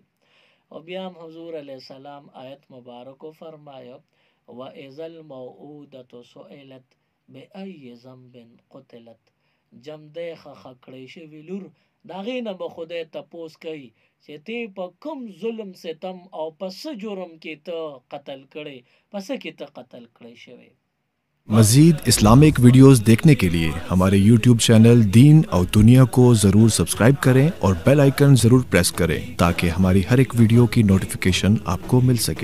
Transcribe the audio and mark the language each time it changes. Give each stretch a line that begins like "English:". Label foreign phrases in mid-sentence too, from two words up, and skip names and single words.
Pashto: او بیا هم حضور
Arabic: علیه السلام
Pashto: آیت مبارکو فرمایو
Arabic: وَإِذَا الْمَوْعُودَةُ سُئِلَتْ بِأَيِّ ذَنبٍ قُتِلَتْ،
Pashto: جمدی خکړی شوی لور د هغې نه به خدای تپوس کوي چې تی په کوم ظلم ستم او په څه جرم کې ته قتل کړی، په څه کې ته قتل کړی شوی.
Urdu: مزید اسلامک ویڈیوز دیکھنے کے لیے ہمارے YouTube چینل دین اور دنیا کو ضرور سبسکرائب کریں اور
English: bell icon
Urdu: ضرور پریس کریں تاکہ ہماری ہر ایک ویڈیو کی نوٹیفیکیشن آپ کو مل سکے.